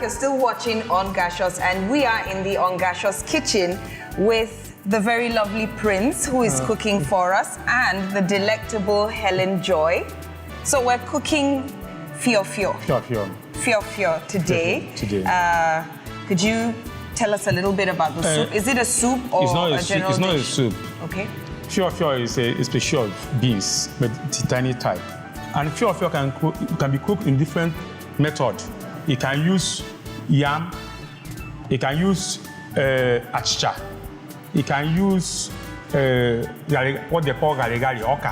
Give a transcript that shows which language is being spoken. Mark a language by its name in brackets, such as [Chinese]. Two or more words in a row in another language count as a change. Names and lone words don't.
[English] You're still watching Ongacious, and we are in the Ongacious kitchen with the very lovely Prince, who is cooking for us, and the delectable Helen Joy. So we're cooking Fio Fio. Fio Fio. Fio Fio today. Today. Could you tell us a little bit about the soup? Is it a soup or a general It's not a dish? soup. Okay. Fio Fio is a species of beans, but it's a tiny type. And Fio Fio can be cooked in different methods. You can use yam, you can use achicha, you can use what they call gari Awka.